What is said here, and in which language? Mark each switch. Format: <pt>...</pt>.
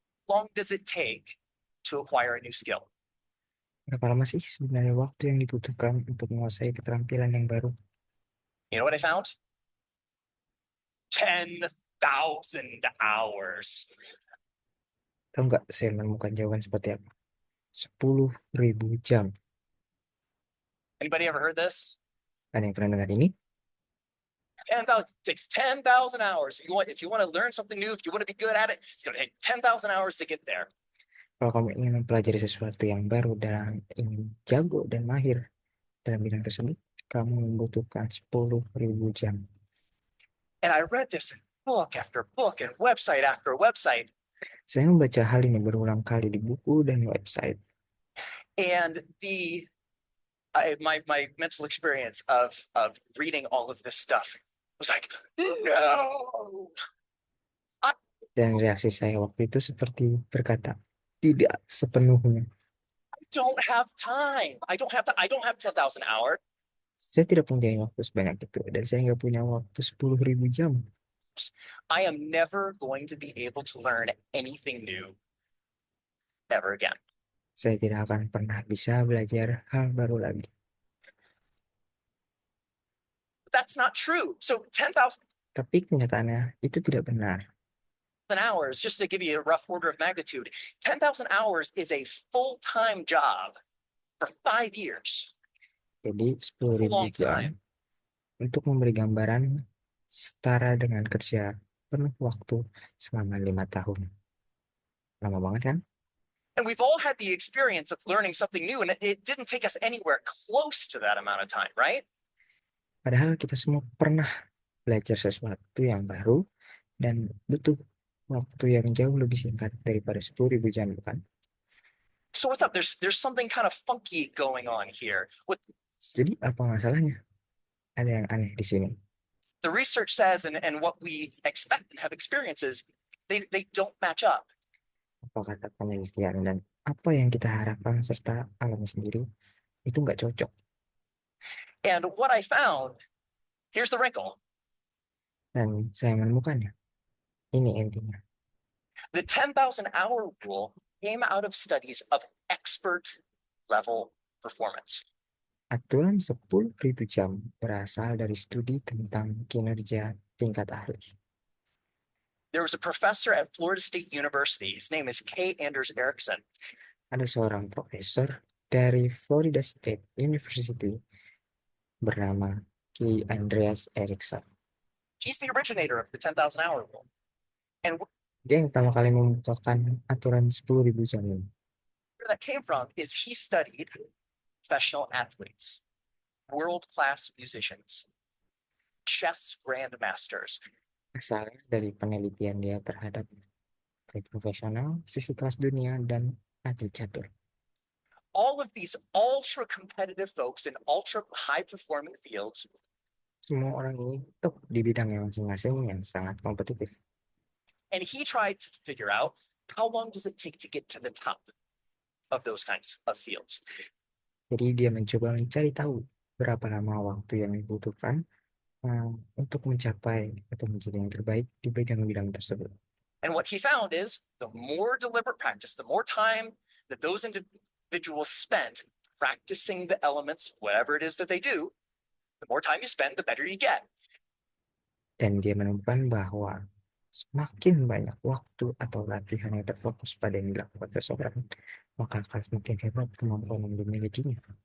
<en>long does it take to acquire a new skill?</en> <id>Berapa lama sih sebenarnya waktu yang dibutuhkan untuk menguasai keterampilan yang baru?</id> <en>You know what I found? 10,000 hours.</en> <id>Tahu nggak saya menemukan jawaban seperti apa? 10.000 jam.</id> <en>Anybody ever heard this?</en> <id>Ada yang pernah dengar ini?</id> <en>10,000 takes 10,000 hours. If you want to learn something new, if you want to be good at it, it's going to take 10,000 hours to get there.</en> <id>Kalau kamu ingin mempelajari sesuatu yang baru dan ingin jago dan mahir dalam bidang tersebut, kamu membutuhkan 10.000 jam.</id> <en>And I read this in book after book and website after website.</en> <id>Saya membaca hal ini berulang kali di buku dan website.</id> <en>And my mental experience of reading all of this stuff was like, no.</en> <id>Dan reaksi saya waktu itu seperti berkata, tidak sepenuhnya.</id> <en>I don't have time. I don't have 10,000 hours.</en> <id>Saya tidak punya waktu sebanyak itu, dan saya nggak punya waktu 10.000 jam.</id> <en>I am never going to be able to learn anything new ever again.</en> <id>Saya tidak akan pernah bisa belajar hal baru lagi.</id> <en>But that's not true. So 10,000</en> <id>Tapi kenyataannya itu tidak benar.</id> <en>hours, just to give you a rough order of magnitude, 10,000 hours is a full-time job for 5 years.</en> <id>Jadi</id> <en>It's a</en> <id>10.000</id> <en>long</en> <id>jam</id> <en>time.</en> <id>untuk memberi gambaran setara dengan kerja penuh waktu selama 5 tahun. Lama banget kan?</id> <en>And we've all had the experience of learning something new, and it didn't take us anywhere close to that amount of time, right?</en> <id>Padahal kita semua pernah belajar sesuatu yang baru dan butuh waktu yang jauh lebih singkat daripada 10.000 jam, bukan?</id> <en>So what's up? There's something kind of funky going on here. What</en> <id>Jadi apa masalahnya? Ada yang aneh di sini.</id> <en>the research says and what we expect and have experiences, they don't match up.</en> <id>Apa kata penelitian dan apa yang kita harapkan serta alami sendiri itu nggak cocok.</id> <en>And what I found, here's the wrinkle.</en> <id>Dan saya menemukannya. Ini intinya.</id> <en>The 10,000 hour rule came out of studies of expert level performance.</en> <id>Aturan 10.000 jam berasal dari studi tentang kinerja tingkat ahli.</id> <en>There was a professor at Florida State University. His name is K. Anders Ericsson.</en> <id>Ada seorang profesor dari Florida State University bernama K. Andreas Ericsson.</id> <en>He's the originator of the 10,000 hour rule. And</en> <id>Dia yang pertama kali memutuskan aturan 10.000 jam ini.</id> <en>where that came from is he studied professional athletes, world-class musicians, chess grandmasters,</en> <id>Asalnya dari penelitian dia terhadap atlet profesional, sisi kelas dunia, dan atlet catur.</id> <en>all of these ultra competitive folks in ultra high performing fields.</en> <id>Semua orang ini top di bidangnya masing-masing yang sangat kompetitif.</id> <en>And he tried to figure out how long does it take to get to the top of those kinds of fields.</en> <id>Jadi dia mencoba mencari tahu berapa lama waktu yang dibutuhkan untuk mencapai atau menjadi yang terbaik di bidang-bidang tersebut.</id> <en>And what he found is the more deliberate practice, the more time that those individuals spent practicing the elements, whatever it is that they do, the more time you spend, the better you get.</en> <id>Dan dia menemukan bahwa semakin banyak waktu atau latihan yang terfokus pada yang dilakukan seseorang, maka akan semakin hebat kemampuan yang dimilikinya.</id>